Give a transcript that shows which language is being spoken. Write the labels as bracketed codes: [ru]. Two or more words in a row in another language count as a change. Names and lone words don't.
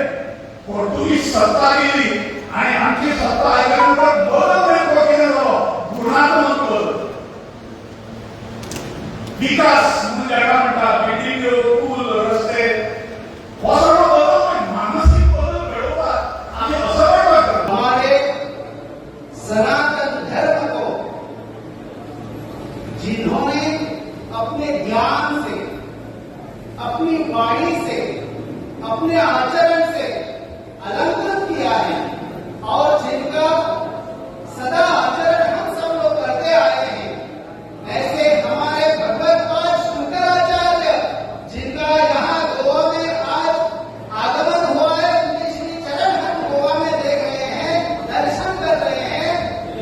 [kok] पोर्तुगीज सत्ता गेली आणि आमची सत्ता आयल्यानंतर बदल नेमको कितें जालो? गुणात्मक बदल, विकास म्हणजे हाका म्हणटा बिल्डिंग्यो, पूल, रस्ते, हो सगळो बदल म्हणजे मानसीक बदल घडोवपाक आमी असो प्रयत्न करता। [hi] हमारे सनातन धर्म को जिन्होंने अपने ज्ञान से, अपनी वाणी से, अपने आचरण से अलंकृत किया है और जिनका सदा आचरण हम सब लोग करते आए हैं, ऐसे हमारे भगवत पाद शंकराचार्य जिनका यहाँ गोवा में आज आगमन हुआ है, उनके श्री चरण हम गोवा में देख रहे हैं, दर्शन कर रहे हैं।